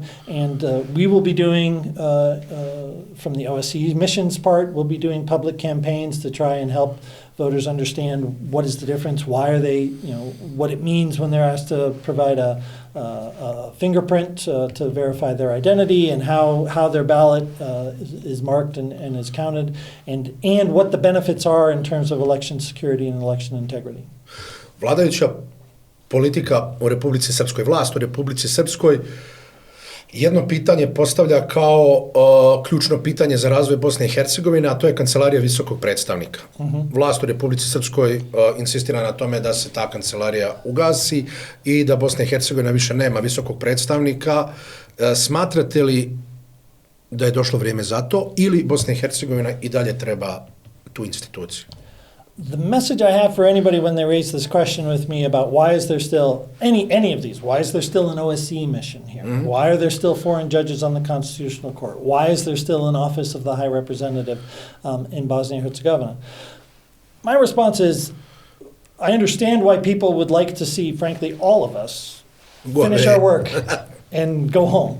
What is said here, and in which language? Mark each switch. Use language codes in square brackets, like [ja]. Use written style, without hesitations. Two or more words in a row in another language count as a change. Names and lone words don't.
[en] And we will be doing from the OSCE missions part, we'll be doing public campaigns to try and help voters understand what is the difference, why are they, what it means when they're asked to provide a fingerprint to verify their identity, and how their ballot is marked and is counted, and what the benefits are in terms of election security and election integrity. [bs] Vladajuća politika u Republici Srpskoj, vlast u Republici Srpskoj, jedno pitanje postavlja kao ključno pitanje za razvoj Bosne i Hercegovine, a to je kancelarija visokog predstavnika. Vlast u Republici Srpskoj insistira na tome da se ta kancelarija ugasi i da Bosna i Hercegovina više nema visokog predstavnika. Smatrate li da je došlo vrijeme za to ili Bosna i Hercegovina i dalje treba tu instituciju? [en] The message I have for anybody when they raise this question with me about why is there still any of these, why is there still an OSCE mission here? Why are there still foreign judges on the Constitutional Court? Why is there still an office of the High Representative in Bosnia and Herzegovina? My response is, I understand why people would like to see, frankly, all of us finish our work and go home.